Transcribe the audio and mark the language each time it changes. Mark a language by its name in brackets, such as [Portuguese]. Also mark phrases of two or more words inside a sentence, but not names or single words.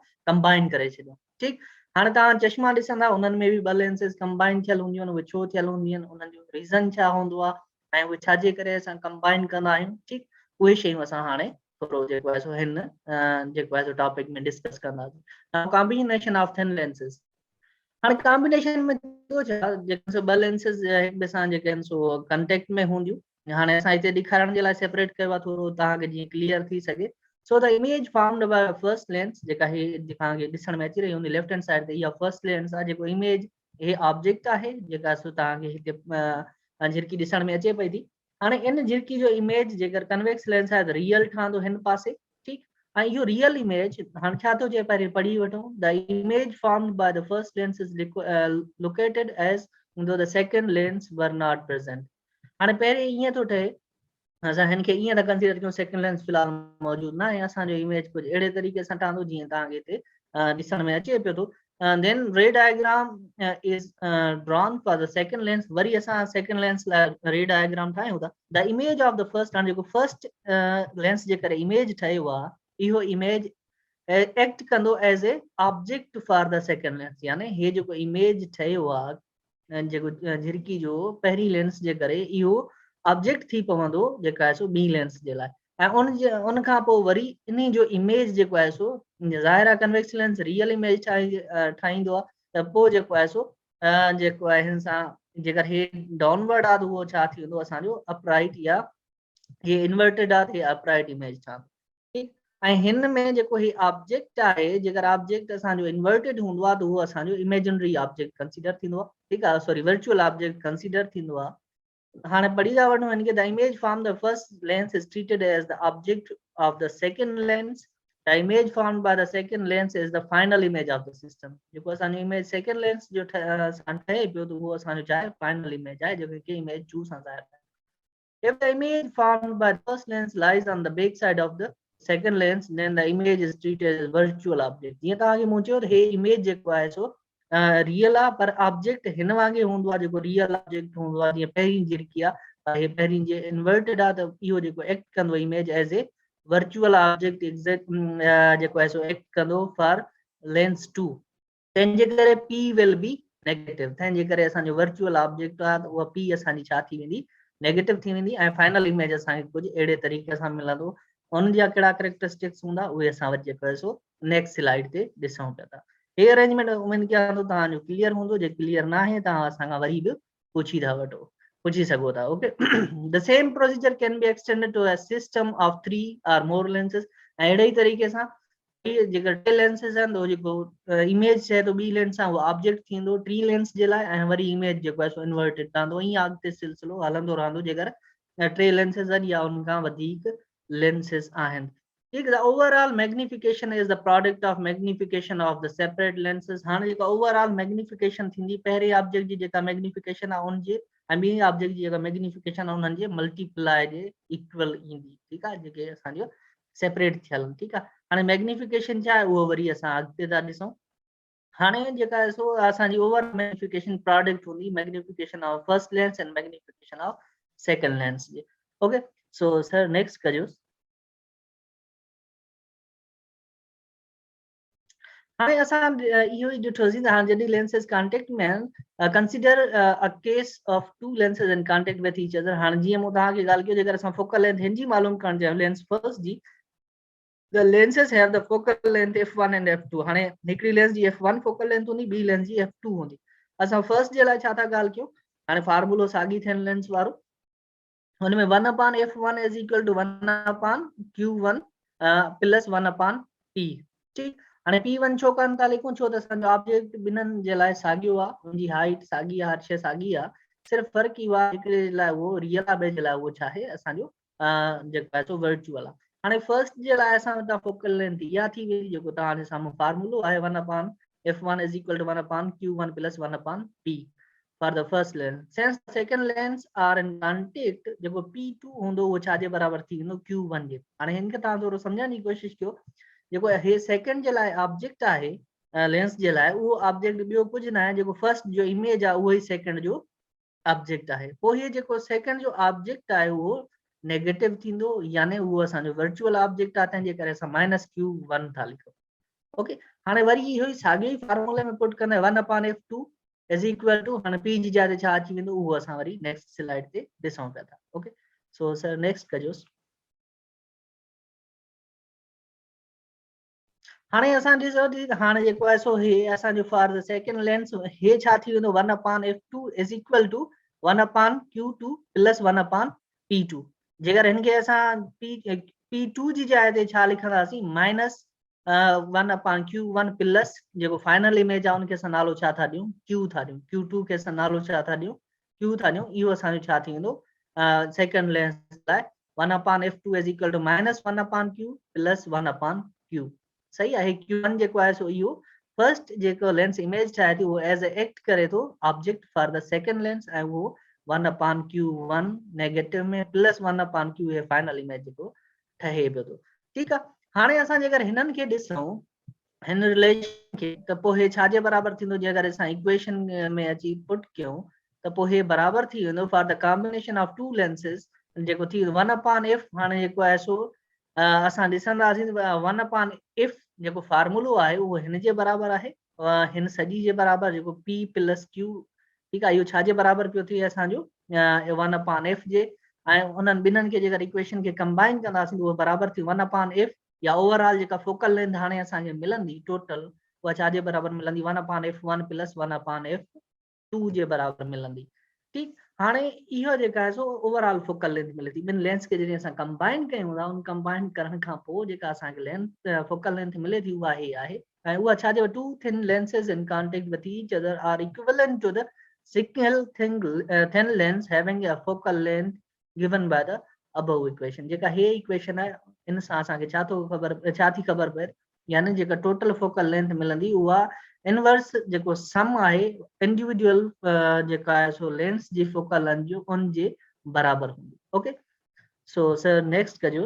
[Sindhi] कंबाइन करे छॾियूं। ठीकु। हाणे तव्हां चश्मा ॾिसंदा, उन्हनि में बि ॿ लेंसिस कंबाइन थियल हूंदियूं आहिनि। उहे छो थियल हूंदियूं आहिनि? उन्हनि जो रीज़न छा हूंदो आहे ऐं उहे छाजे करे असां कंबाइन कंदा आहियूं? ठीकु। उहे शयूं असां हाणे थोरो जेको आहे सो हिन जेको आहे सो टॉपिक में डिस्कस कंदासीं। [English] combination of thin lenses. [Sindhi] हाणे कॉम्बिनेशन में थियो छा? जेके सो ॿ लेंसिस हिक ॿिए सां जेके आहिनि सो कंटेक्ट में हूंदियूं। हाणे असां हिते ॾेखारण जे लाइ सेपरेट कयो आहे थोरो तव्हांखे जीअं क्लियर थी सघे। [English] so the image formed by first lens, [Sindhi] जेका हे तव्हांखे ॾिसण में अची रही हूंदी [English] left hand side [Sindhi] ते, इहा फर्स्ट लेंस आहे। जेको इमेज हे ऑब्जेक्ट आहे जेका सो तव्हांखे हिते झिरकी ॾिसण में अचे पई थी। हाणे इन झिरकी जो इमेज जेकर [English] convex lens [Sindhi] आहे त रियल ठहंदो हिन पासे। ठीकु। ऐं इहो [English] real image [Sindhi] हाणे छा थो चए पहिरीं पढ़ी वठूं। [English] the image formed by the first lens is located as the second lens were not present. [Sindhi] हाणे पहिरीं ईअं थो ठहे असां हिनखे ईअं न कंसीडर कयूं [English] second lens [Sindhi] फिलहाल मौजूदु न आहे। असांजो इमेज कुझु अहिड़े तरीक़े सां ठहंदो जीअं तव्हांखे हिते ॾिसण में अचे पियो थो। [English] then ray diagram is drawn for the second lens। [Sindhi] वरी असां [English] second lens [Sindhi] लाइ [English] ray diagram [Sindhi] ठाहियूं था। [English] the image of the first, [Sindhi] हाणे जेको [English] first lens [Sindhi] जे करे image ठहियो आहे इहो image एक्ट कंदो [English] as a object for the second lens. [Sindhi] यानी हे जेको इमेज ठहियो आहे जेको झिरकी जो पहिरीं लेंस जे करे इहो ऑब्जेक्ट थी पवंदो जेका आहे सो ॿी लेंस जे लाइ, ऐं उन खां पोइ वरी इन जो इमेज जेको आहे सो ज़ाहिर आहे [English] convex lens real image [Sindhi] ठाहींदो आहे, त पोइ जेको आहे सो जेको आहे हिन सां जेकर हे डाउनवर्ड आहे त उहो छा थी वेंदो असांजो अपराइट या ये इन्वर्टेड आहे त [English] upright image [Sindhi] ठहंदो। ठीकु, ऐं हिन में जेको ही ऑब्जेक्ट आहे जेकर ऑब्जेक्ट असांजो इन्वर्टेड हूंदो आहे त उहो असांजो [English] imaginary object [Sindhi] कंसीडर थींदो आहे। ठीकु आहे, [English] sorry virtual object [Sindhi] कंसीडर थींदो आहे। हाणे पढ़ी था वठूं हिनखे। [English] the image from the first lens is treated as the object of the second lens. the image formed by the second lens is the final image of the system. [Sindhi] जेको असांजो इमेज [English] second lens [Sindhi] जो ठहे पियो त उहो असांजो छा आहे, [English] final image [Sindhi] आहे, जेको कि इमेज 2 सां ज़ाहिर आहे। [English] If the image formed by the first lens lies on the back side of the second lens, then the image is treated as virtual object. [Sindhi] जीअं तव्हांखे मूं चयो त हे इमेज जेको आहे सो रियल आहे, पर ऑब्जेक्ट हिन वांगुरु हूंदो आहे जेको [English] real object [Sindhi] हूंदो आहे। जीअं पहिरीं झिरकी आहे, हे पहिरीं जे इन्वर्टेड आहे त इहो जेको एक्ट कंदो [English] image as a virtual object exact [Sindhi] जेको आहे सो एक्ट कंदो [English] for lens 2. [Sindhi] तंहिंजे करे [English] p will be negative. [Sindhi] तंहिंजे करे असांजो [English] virtual object [Sindhi] आहे त उहा पी असांजी छा थी वेंदी, नेगेटिव थी वेंदी, ऐं [English] final image [Sindhi] असांखे कुझु अहिड़े तरीक़े सां मिलंदो। उन जा कहिड़ा कैरेक्टरिस्टिक्स हूंदा उहे असां वटि जेको आहे सो [English] next slide [Sindhi] ते ॾिसूं पिया था। हे अरेंजमेंट उमेद कयां थो तव्हांजो क्लियर हूंदो। जे क्लियर न आहे तव्हां असां खां वरी बि पुछी था वठो, पुछी सघो था। [English] okay, the same procedure can be extended to a system of 3 or more lenses. [Sindhi] ऐं अहिड़े ई तरीक़े सां जेकर टे लेंसेस आहिनि त जेको इमेज चए थो ॿी लेंस सां उहो ऑब्जेक्ट थींदो 3 लेंस जे लाइ, ऐं वरी इमेज जेको आहे सो इन्वर्टेड रहंदो। ईअं अॻिते सिलसिलो हलंदो रहंदो जेकर 3 लेंसेस आहिनि या उन खां वधीक लेंसेस आहिनि। ठीक, [English] the overall magnification is the product of magnification of the separate lenses। [Sindhi] हाणे जेका [English] overall magnification [Sindhi] थींदी पहिरें ऑब्जेक्ट जी जेका मैग्निफिकेशन आहे उन जे ऐं ॿी ऑब्जेक्ट जी जेका मैग्निफिकेशन आहे उन्हनि जे मल्टीप्लाई जे इक्वल ईंदी। ठीकु आहे, जेके असांजो सेपरेट थियल। ठीकु आहे, हाणे मैग्निफिकेशन छा आहे उहो वरी असां अॻिते था ॾिसूं। हाणे जेका आहे सो असांजी [English] over magnification product [Sindhi] हूंदी [English] magnification of first lens and magnification of second lens [Sindhi] जी। [English] okay, so sir next [Sindhi] करियोसि। हाणे असां इहो ई ॾिठोसीं त हाणे जॾहिं लेंसेस कॉन्टेक्ट में आहिनि, [English] consider a case of 2 lenses in contact with each other। [Sindhi] हाणे जीअं मूं तव्हांखे ॻाल्हि कयो जेकर असां [English] focal length [Sindhi] हिन जी मालूम करणु चाहियूं [English] lens first [Sindhi] जी, [English] the lenses have the focal length f1 and f2। [Sindhi] हाणे हिकड़ी लेंस जी f1 [English] focal length [Sindhi] हूंदी, ॿी लेंस जी f2 हूंदी। असां फर्स्ट जे लाइ छा था ॻाल्हि कयूं, हाणे फार्मूलो साॻी थियनि लेंस वारो, हुन में 1/f1 [English] is equal to [Sindhi] 1/q1 प्लस 1/p। ठीक, हाणे p1 छो कान था लिखूं, छो त असांजो ऑब्जेक्ट ॿिन्हिनि जे लाइ साॻियो आहे, उनजी हाइट साॻी आहे, हर शइ साॻी आहे, सिर्फ़ु फ़र्क़ु इहो आहे हिकिड़े जे लाइ उहो रियल आहे, ॿिए जे लाइ उहो छा आहे असांजो जेको आहे सो वर्चुअल आहे। हाणे फर्स्ट जे लाइ असां वटां [English] focal length [Sindhi] इहा थी वेंदी, जेको तव्हांजे साम्हूं फार्मूलो आहे [English] 1/f1 is equal to 1/q1 plus 1/p for the first lens। since the second lens are in contact, [Sindhi] जेको p2 हूंदो उहो छा जे बराबर थी वेंदो q1 जे। हाणे हिन खे तव्हां थोरो सम्झण जी कोशिशि कयो। जेको हे सेकंड जे लाइ ऑब्जेक्ट आहे लेंस जे लाइ, उहो ऑब्जेक्ट ॿियो कुझु न आहे, जेको फर्स्ट जो इमेज आहे उहो ई सेकंड जो ऑब्जेक्ट आहे। पोइ हे जेको सेकंड जो ऑब्जेक्ट आहे उहो नेगेटिव थींदो, यानी उहो असांजो [English] virtual object [Sindhi] आहे, तंहिंजे करे असां -q1 था लिखूं। ओके, हाणे वरी इहो ई साॻियो ई फार्मूले में पुट कंदा 1/f2 [English] is equal to, [Sindhi] हाणे p जी जाइ ते छा अची वेंदो उहो असां वरी [English] next slide [Sindhi] ते ॾिसूं पिया था। [English] okay, so sir next [Sindhi] कजोसि। हाणे असां ॾिसो थी हाणे जेको आहे सो हे असांजो [English] for the second lens [Sindhi] हे छा थी वेंदो 1/f2 [English] is equal to [Sindhi] 1/q2 प्लस 1/p2। जेकर हिनखे असां p2 जी जाइ ते छा लिखंदासीं -1/q1 प्लस जेको [English] final image [Sindhi] आहे उनखे असां नालो छा था ॾियूं q था ॾियूं, q2 खे असां नालो छा था ॾियूं q था ॾियूं। इहो असांजो छा थी वेंदो [English] second lens [Sindhi] लाइ 1/f2 [English] is equal to [Sindhi] -1/q प्लस 1/q। सही आहे, q1 जेको आहे सो इहो फर्स्ट जेको लेंस इमेज ठाहे थी उहो एज ए एक्ट करे थो [English] object for the second lens, [Sindhi] ऐं उहो 1/q1 नेगेटिव में प्लस 1/q हे [English] final image [Sindhi] जेको ठहे पियो थो। ठीकु आहे, हाणे असां जेकर हिननि खे ॾिसूं हिन रिलेशन खे त पोइ हे छा जे बराबर थींदो, जेकर असां इक्वेशन में अची पुट कयूं त पोइ हे बराबर थी वेंदो [English] for the combination of 2 lenses [Sindhi] जेको थी 1/f। हाणे जेको आहे सो असां ॾिसंदासीं 1/f जेको फार्मूलो आहे उहो हिन जे बराबर आहे, हिन सॼी जे बराबर जेको p प्लस q [Hindi] ठीक है, [Sindhi] इहो छाजे बराबर पियो थिए असांजो 1/f जे, ऐं उन्हनि ॿिन्हिनि खे जेकर इक्वेशन खे कंबाइन कंदासीं उहो बराबर थी 1/f, या ओवरऑल जेका [English] focal length [Sindhi] हाणे असांखे मिलंदी टोटल उहा छाजे बराबर मिलंदी 1/f1 प्लस 1/f2 जे बराबर मिलंदी। ठीक, हाणे इहो जेका आहे सो [English] overall focal length [Sindhi] मिले थी। ॿिनि लेंस खे जॾहिं असां कंबाइन कयूं था, उन कंबाइन करण खां पोइ जेका असांखे [English] length focal length [Sindhi] मिले थी उहा हे आहे, ऐं उहा छाजे [English] two thin lenses in contact with each other are equivalent to the single thin lens having a focal length given by the above equation. [Sindhi] जेका हे इक्वेशन आहे इन सां असांखे छा थी ख़बर पए, यानी जेका [English] total focal length [Sindhi] मिलंदी उहा इनवर्स जेको सम आहे इंडिविजुअल जेका आहे सो लेंस जी फोकल लेंथ जो उन जे बराबर हूंदी। [English] okay, so sir next [Sindhi] कजोस।